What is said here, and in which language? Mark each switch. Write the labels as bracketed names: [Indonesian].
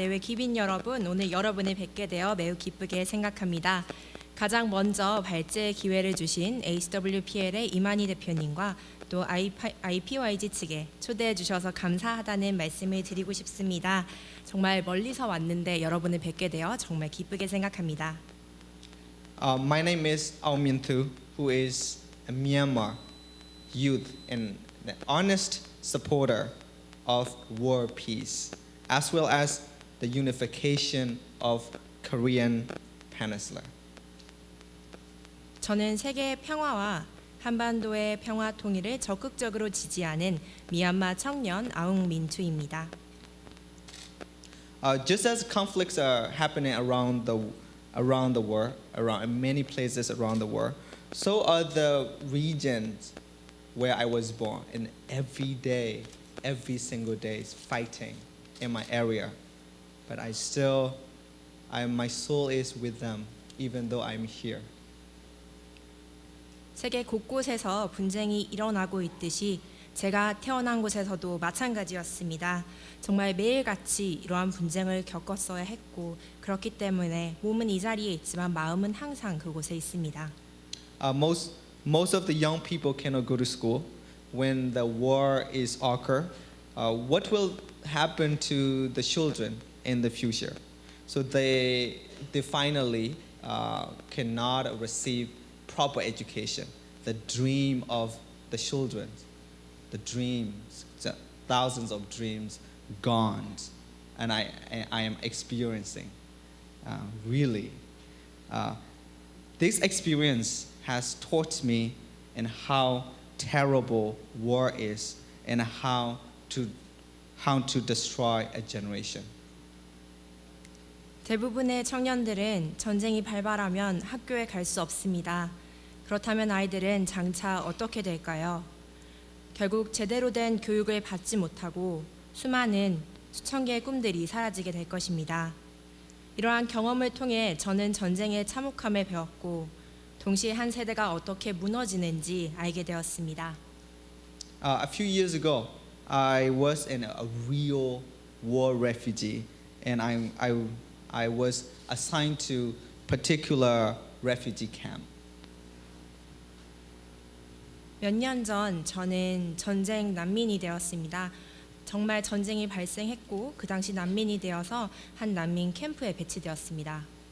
[Korean] 내외 귀빈 여러분, 오늘 여러분을 뵙게 되어 매우 기쁘게 생각합니다. 가장 먼저 발제의 기회를 주신 HWPL의 이만희 대표님과 또 IPYG 측에 초대해 주셔서 감사하다는 말씀을 드리고 싶습니다. 정말 멀리서 왔는데 여러분을 뵙게 되어 정말 기쁘게 생각합니다. [English] My name is Aung Min Thu, who is a Myanmar youth and an honest supporter of world peace, as well as the unification of Korean Peninsula. [Korean] 저는 세계의 평화와 한반도의 평화 통일을 적극적으로 지지하는 미얀마 청년 아웅 민투입니다. [English] Just as conflicts are happening around the world, around in many places around the world, so are the regions where I was born. And every day, every single day is fighting in my area. But my soul is with them, even though I'm here. [Korean] 세계 곳곳에서 분쟁이 일어나고 있듯이 제가 태어난 곳에서도 마찬가지였습니다. 정말 매일같이 이러한 분쟁을 겪었어야 했고 그렇기 때문에 몸은 이 자리에 있지만 마음은 항상 그곳에 있습니다. [English] Most of the young people cannot go to school when the war is occur. What will happen to the children in the future? So they finally cannot receive proper education. The dream of the children, the dreams, the thousands of dreams gone, and I am experiencing really. This experience has taught me in how terrible war is and how to destroy a generation. [Korean] 대부분의 청년들은 전쟁이 발발하면 학교에 갈 수 없습니다. 그렇다면 아이들은 장차 어떻게 될까요? 결국 제대로 된 교육을 받지 못하고 수천 개의 꿈들이 사라지게 될 것입니다. 이러한 경험을 통해 저는 전쟁의 참혹함을 배웠고 동시에 한 세대가 어떻게 무너지는지 알게 되었습니다. [English] A few years ago, I was a real war refugee, and I was assigned to particular refugee camp. [Korean] 몇 년 전 저는 전쟁 난민이 되었습니다. 정말 전쟁이 발생했고 그 당시 난민이 되어서 한 난민 캠프에 배치되었습니다.